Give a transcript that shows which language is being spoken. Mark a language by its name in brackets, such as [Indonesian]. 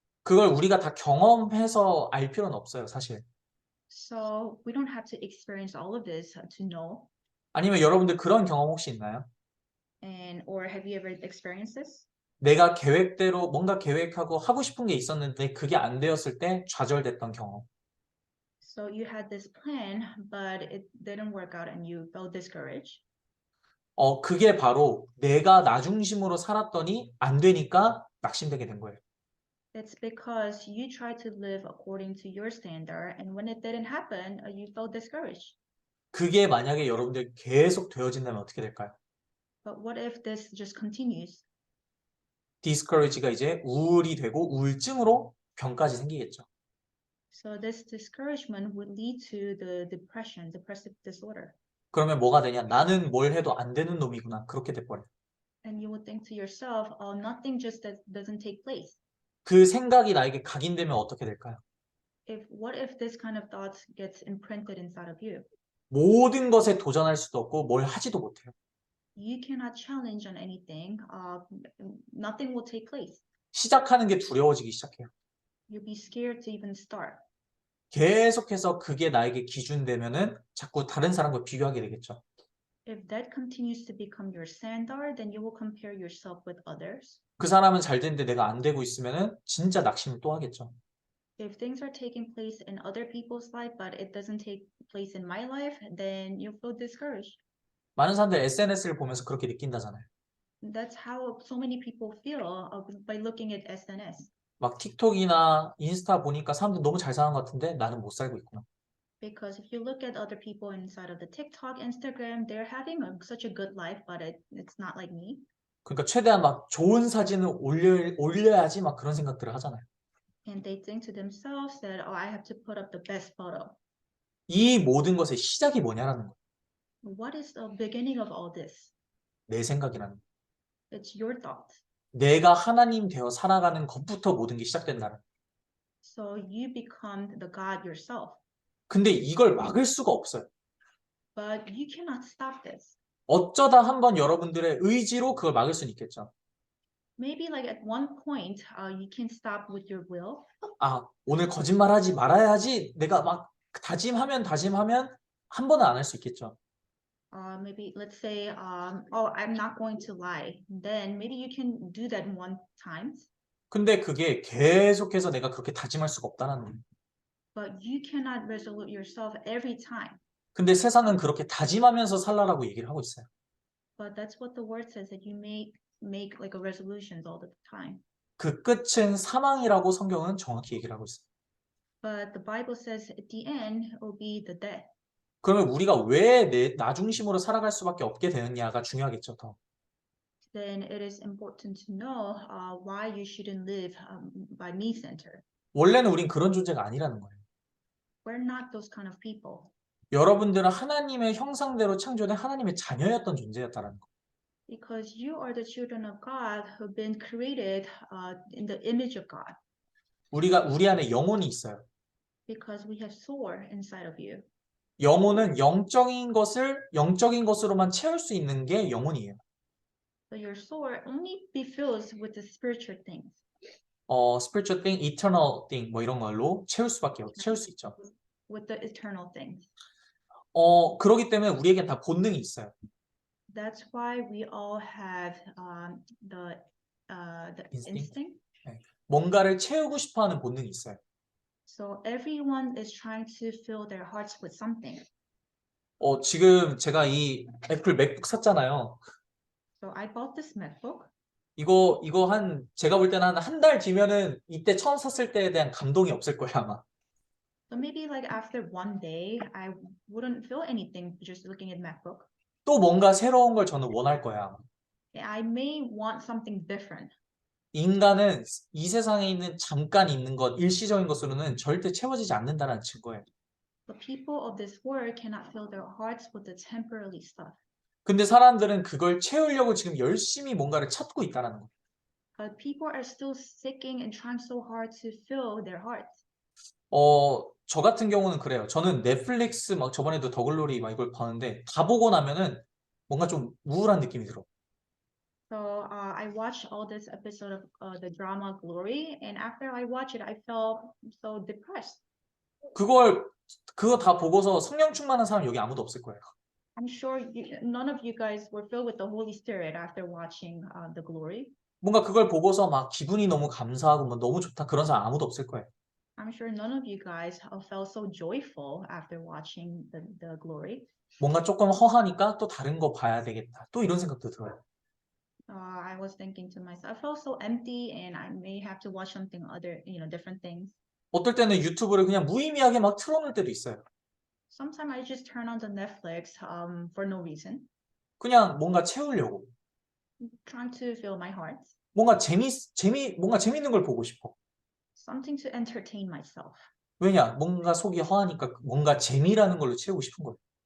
[Korean] 그걸 우리가 다 경험해서 알 필요는 없어요, 사실. [English] So we don't have to experience all of this to know. [Korean] 아니면 여러분들 그런 경험 혹시 있나요? [English] Or have you ever experienced this? [Korean] 내가 계획대로 뭔가 계획하고 하고 싶은 게 있었는데 그게 안 되었을 때 좌절됐던 경험. [English] So you had this plan, but it didn't work out and you felt discouraged. [Korean] 그게 바로 내가 나 중심으로 살았더니 안 되니까 낙심되게 된 거예요. [English] It's because you tried to live according to your standard, and when it didn't happen, you felt discouraged. [Korean] 그게 만약에 여러분들 계속 되어진다면 어떻게 될까요? [English] But what if this just continues? [Korean] discourage가 이제 우울이 되고 우울증으로 병까지 생기겠죠. [English] So this discouragement would lead to the depressive disorder. [Korean] 그러면 뭐가 되냐? 나는 뭘 해도 안 되는 놈이구나. 그렇게 돼버려요. [English] And you would think to yourself, oh, nothing just doesn't take place. [Korean] 그 생각이 나에게 각인되면 어떻게 될까요? [English] What if this kind of thought gets imprinted inside of you? [Korean] 모든 것에 도전할 수도 없고 뭘 하지도 못해요. [English] You cannot challenge on anything. Nothing will take place. [Korean] 시작하는 게 두려워지기 시작해요. [English] You'll be scared to even start. [Korean] 계속해서 그게 나에게 기준되면은 자꾸 다른 사람과 비교하게 되겠죠. [English] If that continues to become your standard, then you will compare yourself with others. [Korean] 그 사람은 잘 되는데 내가 안 되고 있으면은 진짜 낙심을 또 하겠죠. [English] If things are taking place in other people's life, but it doesn't take place in my life, then you feel discouraged. [Korean] 많은 사람들 SNS를 보면서 그렇게 느낀다잖아요. [English] that's how so many people feel by looking at SNS. [Korean] 막 틱톡이나 인스타 보니까 사람들 너무 잘 사는 것 같은데 나는 못 살고 있구나. [English] Because if you look at other people inside of the TikTok, Instagram, they're having such a good life, but it's not like me. [Korean] 그러니까 최대한 막 좋은 사진을 올려야지 막 그런 생각들을 하잖아요. [English] And they think to themselves that, oh, I have to put up the best photo. [Korean] 이 모든 것의 시작이 뭐냐라는 거예요. [English] What is the beginning of all this? [Korean] 내 생각이라는 거예요. [English] It's your thoughts. [Korean] 내가 하나님 되어 살아가는 것부터 모든 게 시작된다는 거예요. [English] So you become the God yourself. [Korean] 근데 이걸 막을 수가 없어요. [English] But you cannot stop this. [Korean] 어쩌다 한번 여러분들의 의지로 그걸 막을 수는 있겠죠. [English] Maybe like at one point, you can stop with your will. [Korean] 아, 오늘 거짓말하지 말아야지 내가 막 다짐하면 한 번은 안 할 수 있겠죠. [English] Maybe let's say, oh, I'm not going to lie. Then maybe you can do that one time. [Korean] 근데 그게 계속해서 내가 그렇게 다짐할 수가 없다는 거예요. [English] But you cannot resolute yourself every time. [Korean] 근데 세상은 그렇게 다짐하면서 살라라고 얘기를 하고 있어요. [English] But that's what the word says, that you make like a resolutions all the time. [Korean] 그 끝은 사망이라고 성경은 정확히 얘기를 하고 있어요. [English] But the Bible says at the end it will be the death. [Korean] 그러면 우리가 왜 나 중심으로 살아갈 수밖에 없게 되느냐가 중요하겠죠, 더. [English] Then it is important to know why you shouldn't live by me center. [Korean] 원래는 우린 그런 존재가 아니라는 거예요. [English] We're not those kind of people. [Korean] 여러분들은 하나님의 형상대로 창조된 하나님의 자녀였던 존재였다라는 거. [English] Because you are the children of God who've been created in the image of God. [Korean] 우리 안에 영혼이 있어요. [English] Because we have soul inside of you. [Korean] 영혼은 영적인 것으로만 채울 수 있는 게 영혼이에요. [English] So your soul only be filled with the spiritual things. spiritual thing, eternal thing [Korean] 뭐 이런 걸로 채울 수 있죠. [English] With the eternal things. [Korean] 그러기 때문에 우리에겐 다 본능이 있어요. [English] That's why we all have the instinct. [Korean] 뭔가를 채우고 싶어하는 본능이 있어요. [English] So everyone is trying to fill their hearts with something. [Korean] 지금 제가 이 애플 맥북 샀잖아요. [English] So I bought this MacBook. [Korean] 이거 제가 볼 때는 한 달 뒤면은 이때 처음 샀을 때에 대한 감동이 없을 거예요, 아마. [English] So maybe like after one day, I wouldn't feel anything just looking at MacBook. [Korean] 또 뭔가 새로운 걸 저는 원할 거예요, 아마. [English] I may want something different. [Korean] 인간은 이 세상에 있는 잠깐 있는 것, 일시적인 것으로는 절대 채워지지 않는다는 증거예요. [English] The people of this world cannot fill their hearts with the temporary stuff. [Korean] 근데 사람들은 그걸 채우려고 지금 열심히 뭔가를 찾고 있다는 거. [English] But people are still seeking and trying so hard to fill their hearts. [Korean] 저 같은 경우는 그래요. 저는 넷플릭스 막 저번에도 더글로리 막 이걸 봤는데 다 보고 나면은 뭔가 좀 우울한 느낌이 들어. [English] So I watched all this episode of the drama Glory, and after I watched it, I felt so depressed. [Korean] 그거 다 보고서 성령 충만한 사람 여기 아무도 없을 거예요. [English] I'm sure none of you guys were filled with the Holy Spirit after watching the Glory. [Korean] 뭔가 그걸 보고서 막 기분이 너무 감사하고 뭐 너무 좋다 그런 사람 아무도 없을 거예요. [English] I'm sure none of you guys felt so joyful after watching the Glory. [Korean] 뭔가 조금 허하니까 또 다른 거 봐야 되겠다. 또 이런 생각도 들어요. [English] I was thinking to myself, I felt so empty, and I may have to watch something other, different things. [Korean] 어떨 때는 유튜브를 그냥 무의미하게 막 틀어놓을 때도 있어요. [English] Sometimes I just turn on the Netflix for no reason, [Korean] 그냥 뭔가 채우려고. [English] trying to fill my heart, [Korean] 뭔가 뭔가 재밌는 걸 보고 싶어. [English] something to entertain myself. [Korean] 왜냐? 뭔가 속이 허하니까 뭔가 재미라는 걸로 채우고 싶은 거예요.